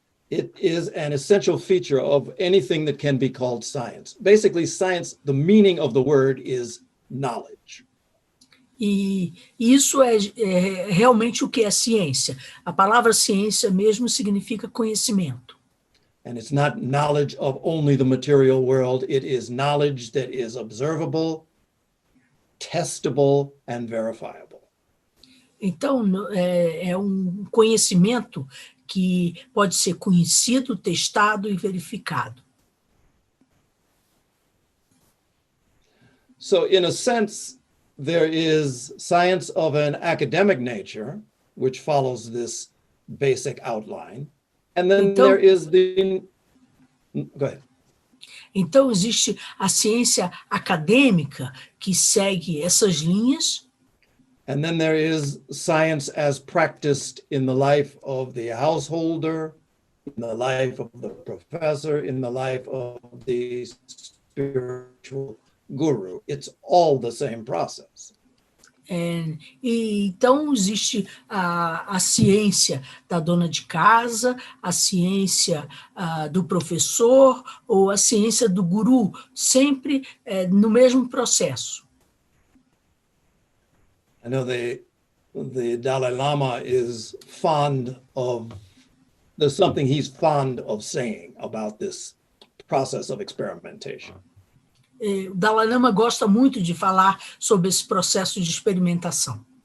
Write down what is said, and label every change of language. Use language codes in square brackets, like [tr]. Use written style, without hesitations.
[en] It is an essential feature of anything that can be called science. Basically, science, the meaning of the word is knowledge. [pt] E isso é realmente o que é ciência. A palavra ciência mesmo significa conhecimento. [en] And it's not knowledge of only the material world. It is knowledge that is observable, testable, and verifiable. [pt] Então, é um conhecimento que pode ser conhecido, testado e verificado. [en] So, in a sense, there is science of an academic nature, which follows this basic outline. And then [pt] então, [en] there is Go ahead. [pt] Então, existe a ciência acadêmica que segue essas linhas. [en] And then there is science as practiced in the life of the householder, in the life of the professor, in the life of the spiritual guru. It's all the same process. [pt] E então existe a ciência da dona de casa, a ciência do professor ou a ciência do guru, sempre no mesmo processo. [en] I know the Dalai Lama is fond of, there's something he's fond of saying about this process of experimentation. [pt] O Dalai Lama gosta muito de falar sobre esse processo de experimentação.